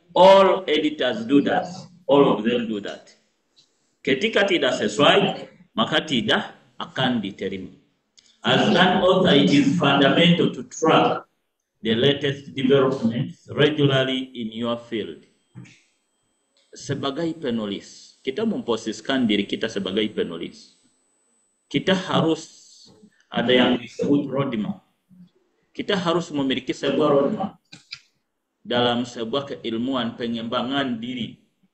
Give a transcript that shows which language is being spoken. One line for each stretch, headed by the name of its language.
English: All editors do that. All of them do that.
Indonesian: Ketika tidak sesuai, maka tidak akan diterima.
English: As an author, it is fundamental to track the latest developments regularly in your field.
Indonesian: Sebagai penulis, kita memposisikan diri kita sebagai penulis. Kita harus ada yang disebut roadmap. Kita harus memiliki sebuah roadmap dalam sebuah keilmuan pengembangan diri.